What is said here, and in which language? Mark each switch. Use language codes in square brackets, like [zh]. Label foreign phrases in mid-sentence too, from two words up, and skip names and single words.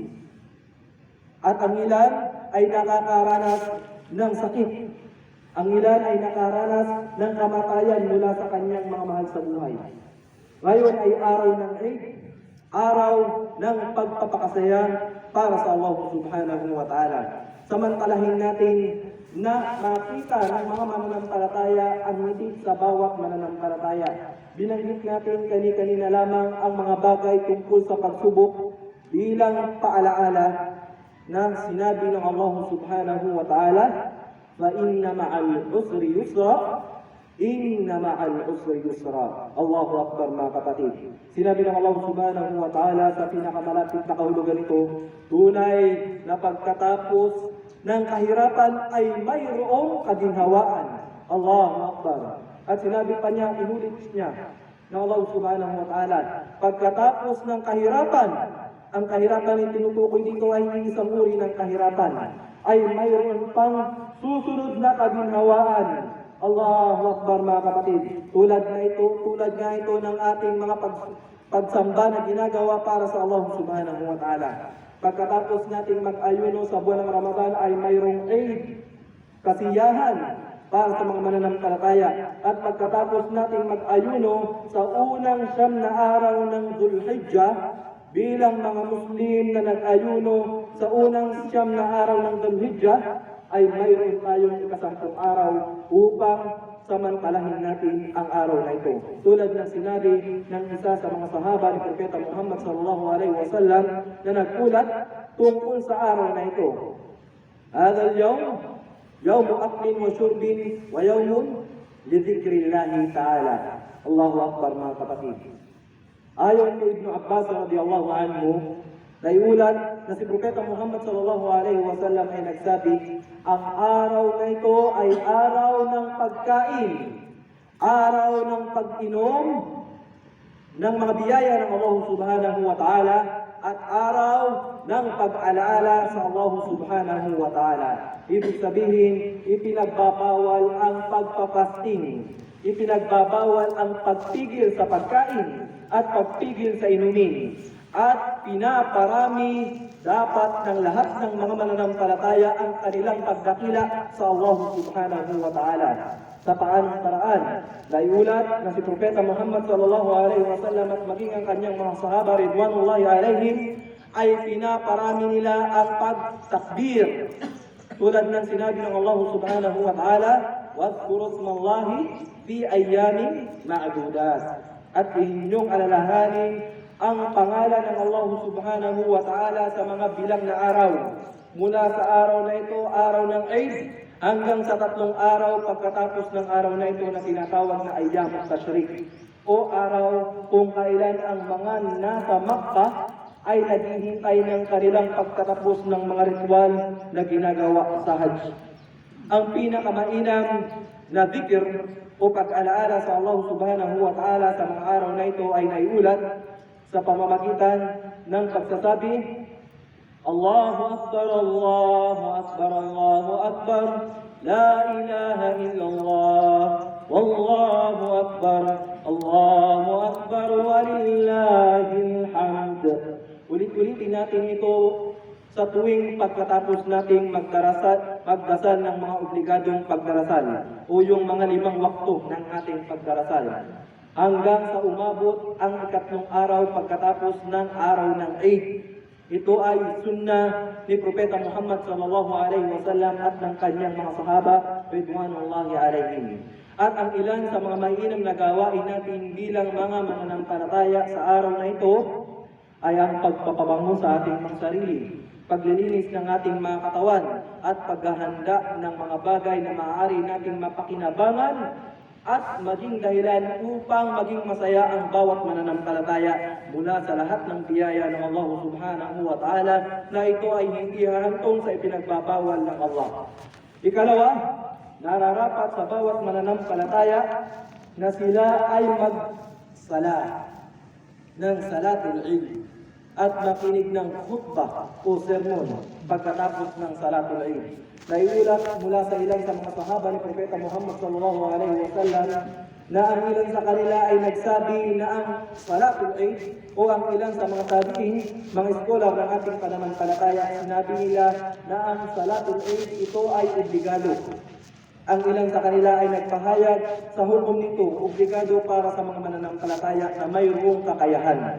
[tl] At ang ilan ay nakakaranas ng sakit. Ang ilan ay nakaranas ng kamatayan mula sa kanyang mga mahal sa buhay. Ngayon ay araw ng Eid, araw ng pagpapakasaya para sa Allah [ar] سبحانه وتعالى. [tl] Samantalahin natin na makita ng mga mananampalataya ang ngiti sa bawat mananampalataya. Binanggit natin kani-kanina lamang ang mga bagay tungkol sa pagsubok bilang paalaala na sinabi ng Allah [ar] سبحانه وتعالى, فَإِنَّ مَعَ الْعُسْرِ يُسْرًا إِنَّ مَعَ الْعُسْرِ يُسْرًا. الله أكبر [tl] mga kapatid. Sinabi ng Allah [ar] سبحانه وتعالى [tl] sa pinakamalapit na kahulugan ito, tunay na pagkatapos ng kahirapan ay mayroong kaginhawaan. [ar] الله أكبر. [tl] At sinabi pa niya, inulit niya, ng Allah [ar] سبحانه وتعالى. [tl] Pagkatapos ng kahirapan, ang kahirapan yung tinutukoy dito ay isang uri ng kahirapan, ay mayroon pang susunod na kaginhawaan. [ar] الله أكبر [tl] mga kapatid. Tulad nga ito ng ating mga pagsamba na ginagawa para sa Allah [ar] سبحانه وتعالى. [tl] Pagkatapos nating mag-ayuno sa buwan ng Ramadan ay mayroong Eid, kasiyahan para sa mga mananampalataya. At pagkatapos nating mag-ayuno sa unang 9 na araw ng Dhul-Hijjah, bilang mga Muslim na nag-ayuno sa unang 9 na araw ng Dhul-Hijjah, ay mayroon tayong 10 araw upang samantalahin natin ang araw na ito. Tulad ng sinabi ng isa sa mga sahaba ni Propeta Muhammad [ar] صلى الله عليه وسلم [tl] na nagkulat tungkol sa araw na ito. [ar] هذا اليوم يوم أكل وشرب ويوم لذكر الله تعالى. الله أكبر [tl] mga kapatid. Ayon kay Ibn Abbas [ar] رضي الله عنه, [tl] naiulat na si Propeta Muhammad [ar] صلى الله عليه وسلم [tl] ay nagsabi, ang araw na ito ay araw ng pagkain, araw ng pag-inom ng mga biyaya ng Allah [ar] سبحانه وتعالى, [tl] at araw ng pag-alaala sa Allah [ar] سبحانه وتعالى. [tl] Ibig sabihin, ipinagbabawal ang pagpapasting, ipinagbabawal ang pagpigil sa pagkain at pagpigil sa inumin, at pinaparami dapat ng lahat ng mga mananampalataya ang kanilang pagdakila sa Allah [ar] سبحانه وتعالى. [tl] Sa paanong paraan, naiulat na si Propeta Muhammad [ar] صلى الله عليه وسلم [tl] at maging ang kanyang mga sahaba [ar] رضوان الله عليهم [tl] ay pinaparami nila ang pagtakbir. Tulad ng sinabi ng Allah [ar] سبحانه وتعالى, وَاذْكُرُوا اسْمَ اللَّهِ فِي أَيَّامٍ مَعْدُودَاتٍ. [tl] At inyong alalahanin ang pangalan ng Allah [ar] سبحانه وتعالى [tl] sa mga bilang na araw. Mula sa araw na ito, araw ng Eid, hanggang sa 3 araw pagkatapos ng araw na ito na tinatawag na [ar] أيام التشريق, [tl] o araw kung kailan ang mga nasa Makkah ay naghihintay ng kanilang pagtatapos ng mga ritual na ginagawa sa Hajj. Ang pinakamainam na dhikr o pag-alaala sa Allah [ar] سبحانه وتعالى [tl] sa mga araw na ito ay naiulat sa pamamagitan ng pagsasabi, [ar] الله أكبر الله أكبر الله أكبر لا إله إلا الله والله أكبر الله أكبر ولله الحمد. [tl] Ulit-ulitin natin ito sa tuwing pagkatapos nating magdasal ng mga obligadong pagdarasal o yung mga 5 wakto ng ating pagdarasal, hanggang sa umabot ang 3 araw pagkatapos ng araw ng Eid. Ito ay sunnah ni Propeta Muhammad [ar] صلى الله عليه وسلم [tl] at ng kanyang mga sahaba [ar] رضوان الله عليهم. [tl] At ang ilan sa mga mainam na gawain natin bilang mga mananampalataya sa araw na ito ay ang pagpapabango sa ating mga sarili, paglilinis ng ating mga katawan, at paghahanda ng mga bagay na maaari nating mapakinabangan at maging dahilan upang maging masaya ang bawat mananampalataya mula sa lahat ng biyaya ng Allah [ar] سبحانه وتعالى [tl] na ito ay hindi hahantong sa ipinagbabawal ng Allah. Ikalawa, nararapat sa bawat mananampalataya na sila ay magsala ng [ar] صلاة العيد [tl] at makinig ng khutbah o sermon pagkatapos ng [ar] صلاة العيد. [tl] Naiulat mula sa ilang sa mga sahaba ni Propeta Muhammad [ar] صلى الله عليه وسلم [tl] na ang ilan sa kanila ay nagsabi na ang [ar] صلاة العيد [tl] o ang ilan sa mga tabi'in, mga scholar ng ating pananampalataya, sinabi nila na ang [ar] صلاة العيد [tl] ito ay obligado. Ang ilan sa kanila ay nagpahayag sa hukom nito, obligado para sa mga mananampalataya na mayroong kakayahan.